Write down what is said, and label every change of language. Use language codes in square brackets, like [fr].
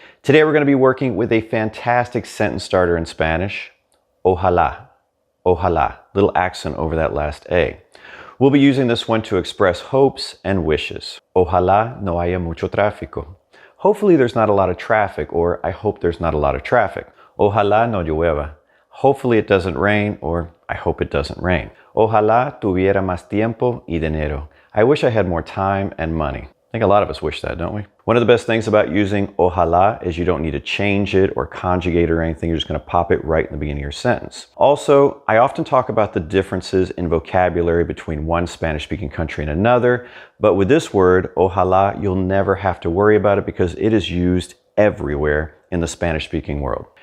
[en] Today we're going to be working with a fantastic sentence starter in Spanish, ojalá, ojalá, little accent over that last A. We'll be using this one to express hopes and wishes. [es] Ojalá no haya mucho tráfico. [en] Hopefully there's not a lot of traffic, or I hope there's not a lot of traffic. [es] Ojalá no llueva. [en] Hopefully it doesn't rain, or I hope it doesn't rain. [es] Ojalá tuviera más tiempo y dinero. [en] I wish I had more time and money. I think a lot of us wish that, don't we? One of the best things about using ojalá is you don't need to change it or conjugate it or anything. You're just going to pop it right in the beginning of your sentence. Also, I often talk about the differences in vocabulary between one Spanish-speaking country and another, but with this word, ojalá, you'll never have to worry about it because it is used everywhere in the Spanish-speaking world.